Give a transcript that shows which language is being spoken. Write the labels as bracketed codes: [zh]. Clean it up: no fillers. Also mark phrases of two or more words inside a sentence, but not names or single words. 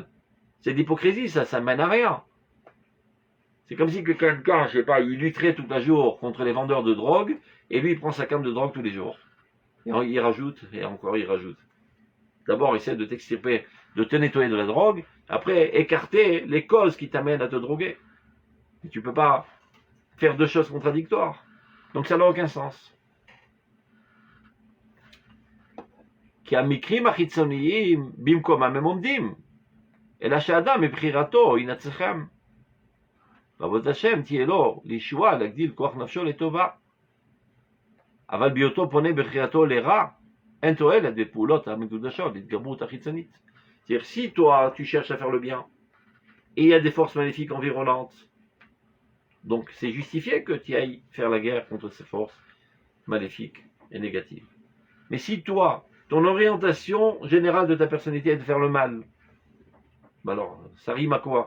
[fr] C'est de l'hypocrisie, ça mène à rien. C'est comme si quelqu'un, je sais pas, il lutterait tout un jour contre les vendeurs de drogue, et lui, il prend sa canne de drogue tous les jours. Et il rajoute, et encore il rajoute. D'abord, essaie de t'extirper, de te nettoyer de la drogue, après, écarter les causes qui t'amènent à te droguer. Et tu peux pas faire deux choses contradictoires. Donc ça n'a aucun sens. [he] Ki המקרים החיצוניים במקומם הם עומדים, אלא שאדם מבחירתו ינצחם. ועבודת השם תהיה לו לישועה, להגדיל כוח נפשו לטובה. אבל בהיותו פונה בבחירתו לרע, אין תועלת בפעולות המקודשות להתגברות החיצונית. [fr] C'est-à-dire, si toi, tu cherches à faire le bien, et il y a des forces maléfiques environnantes, donc c'est justifié que tu ailles faire la guerre contre ces forces maléfiques et négatives. Mais si toi, ton orientation générale de ta personnalité est de faire le mal, ben alors, ça rime à quoi?